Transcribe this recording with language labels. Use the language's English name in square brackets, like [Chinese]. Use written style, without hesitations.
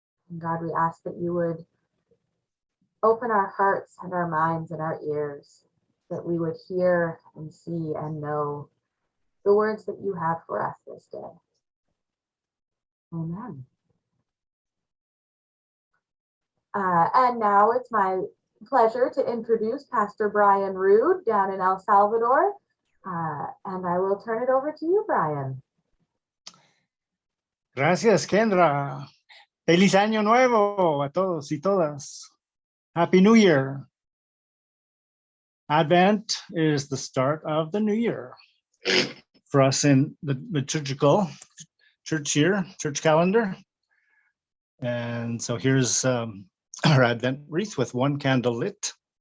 [English] And God, we ask that you would open our hearts and our minds and our ears, that we would hear and see and know the words that you have for us this day. Amen. And now it's my pleasure to introduce Pastor Brian Rude down in El Salvador. And I will turn it over to you, Brian. [Spanish] Gracias, Kendra. Feliz Año Nuevo a todos y todas. [English] Happy New Year. Advent is the start of the new year for us in the liturgical church year, church calendar. And so here's our Advent wreath with one candle lit.